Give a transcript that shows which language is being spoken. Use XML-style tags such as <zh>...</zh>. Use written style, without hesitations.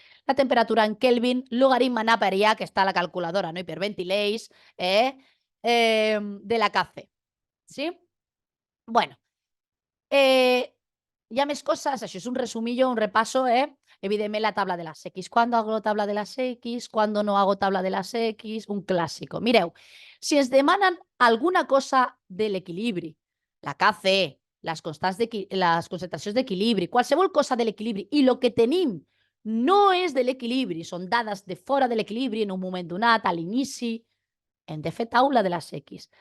<ca>La temperatura en Kelvin, logaritme Napier, que està a la calculadora,</ca> <es>no hiperventiléis,</es> <ca>de la KC. Sí? Hi ha més coses, això és</ca> <es>un resumillo, un repaso,</es> <ca>evidentment</ca> <es>la tabla de las X. ¿Cuándo hago tabla de las X? ¿Cuándo no hago tabla de las X? Un clàssico.</es> <ca>Mireu, si ens demanen alguna cosa de l'equilibri, la KC, les concentracions d'equilibri, qualsevol cosa de l'equilibri, i el que tenim no és de l'equilibri, són dades de fora de l'equilibri en un moment donat, a l'inici, hem de fer taula de les X.</ca>